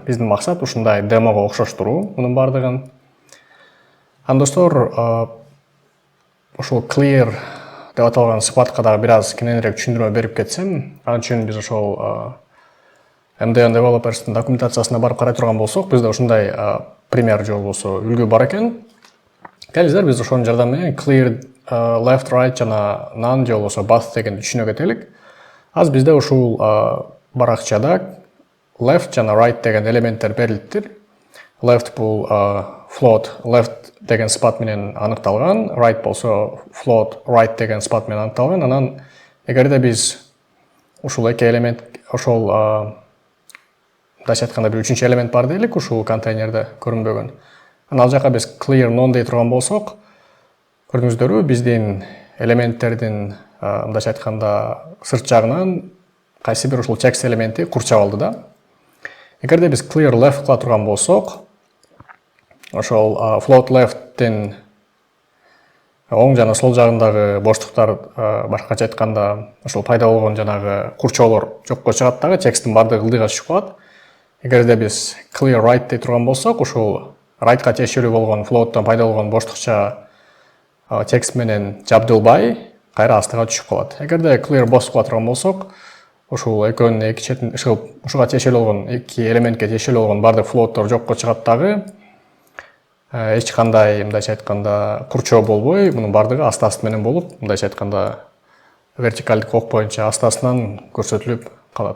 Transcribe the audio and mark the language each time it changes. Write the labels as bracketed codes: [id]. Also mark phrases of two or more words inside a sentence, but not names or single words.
[ky] Биздин максат ушундай демого окшоштуруу мунун бардыгын. Анда достор, ушул clear деп аталган сыпатка дагы бир аз кененирээк түшүндүрмө берип кетсем, ал үчүн биз ошол MDN Developers'тын документациясына барып карай турган болсок, бизде ушундай пример же болбосо үлгү бар экен. Келиңиздер, биз ошонун жардамы менен [en] clear left right [ky] жана none же болбосо both дегенди түшүнө кетелик. Аз бизде ушул баракчада left жана right деген элементтер берилиптир. Left бул [en] float left [ky] деген сыпат менен аныкталган, right болсо [en] float right [ky] деген сыпат менен аныкталган. Анан эгерде биз ушул эки элемент ошол мындайча айтканда бир үчүнчү элемент бар дейлик, ушул контейнерде көрүнбөгөн. Анан ал жака биз [en] clear none [ky] дей турган болсок, көрдүңүздөрбү, биздин элементтердин мындайча айтканда сырт жагынан кайсы бир ушул текст элементи курчап алды да. Эгерде биз [en] clear left [ky] кыла турган болсок, ошол [en] float left'тин [ky] оң жана сол жагындагы боштуктар, башкача айтканда, ошол пайда болгон жанагы курчоолор жокко чыгат дагы, тексттин бардыгы ылдыйга түшүп калат. Эгерде биз [en] clear right [ky] дей турган болсок, ушул rightка тиешелүү болгон float'тан пайда болгон боштукча текст менен жабдылбай, кайра астыга түшүп калат. Эгерде [en] clear both [ky] кыла турган болсок, ушул экөөнүн эки четин ушуга тиешелүү болгон эки элементке тиешелүү болгон бардык float'тор жокко чыгат дагы. Эч кандай мындайча айтканда курчоо болбой, мунун бардыгы аста-аст менен болуп, мындайча айтканда вертикалдык ок боюнча аста-астынан көрсөтүлүп калат.